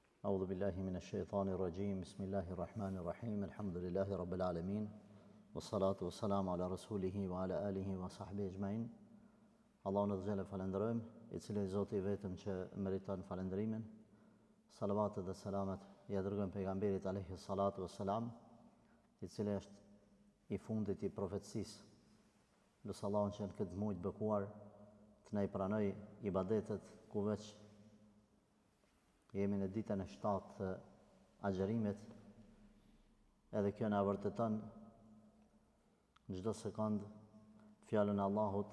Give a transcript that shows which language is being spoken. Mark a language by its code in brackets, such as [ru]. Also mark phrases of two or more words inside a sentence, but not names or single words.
[ar] أعوذ بالله من الشيطان الرجيم بسم الله الرحمن الرحيم الحمد لله رب العالمين والصلاة والسلام على رسوله وعلى آله وصحبه أجمعين. [sq] Allahun [ar] عز وجل [sq] falenderojmë, I cili Zoti I vetëm që meriton falenderimin. Salavatet dhe selamet ja dërgojmë pejgamberit [ar] عليه الصلاة والسلام, [sq] I cili është I fundit I profetësisë. Lutë Allahun që në këtë muaj të bekuar të na I pranoj ibadetet ku veç jemi në ditën e 7 të agjerimit, edhe kjo na vërteton çdo sekond fjalën e Allahut.